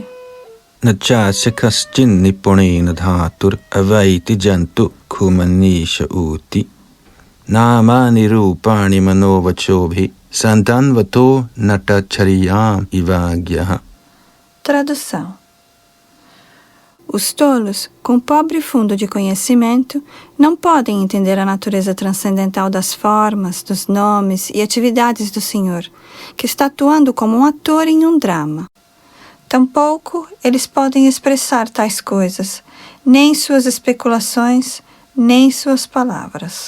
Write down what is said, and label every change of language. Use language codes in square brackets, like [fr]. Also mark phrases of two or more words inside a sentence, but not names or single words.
[sa] नचास्य कश्चिन् निपुणेन धातुर् अवैति जन्तु कुमनीष ऊति नामानि रूपाणि मनोवचोभि सन्तन्वतो नटचर्याम् इवाज्ञः. [pt] Tradução. Os tolos, com pobre fundo de conhecimento, não podem entender a natureza transcendental das formas, dos nomes e atividades do Senhor, que está atuando como um ator em um drama. Tampouco eles podem expressar tais coisas, nem suas especulações, nem suas palavras.